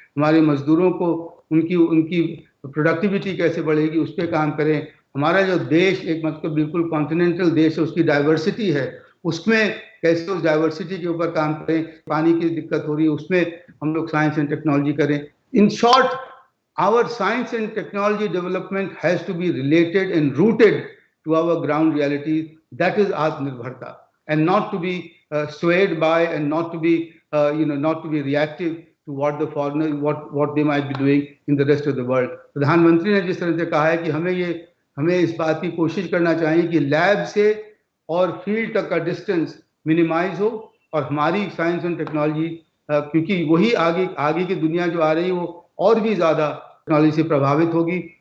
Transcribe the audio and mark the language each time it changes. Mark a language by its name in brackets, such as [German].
[Hindi] हमारे मजदूरों को उनकी प्रोडक्टिविटी कैसे बढ़ेगी, उस पर काम करें। हमारा जो देश एक मतलब बिल्कुल कॉन्टिनेंटल देश है, उसकी डाइवर्सिटी है, उसमें कैसे उस डाइवर्सिटी के ऊपर काम करें। पानी की दिक्कत हो रही है, उसमें हम लोग साइंस एंड टेक्नोलॉजी करें। [English] In short, our science and technology development has to be related and rooted to our ground reality. That is Atmanirbharta, and not to be swayed by, and not to be not to be reactive to what the foreigner, what they might be doing in the rest of the world. [Hindi] प्रधानमंत्री ने जिस तरह से कहा है कि हमें इस बात की कोशिश करना चाहिए कि लैब से और फील्ड तक का डिस्टेंस मिनिमाइज हो, और हमारी साइंस एंड टेक्नोलॉजी, क्योंकि वही आगे की दुनिया जो आ रही है वो और भी ज्यादा टेक्नोलॉजी से प्रभावित होगी।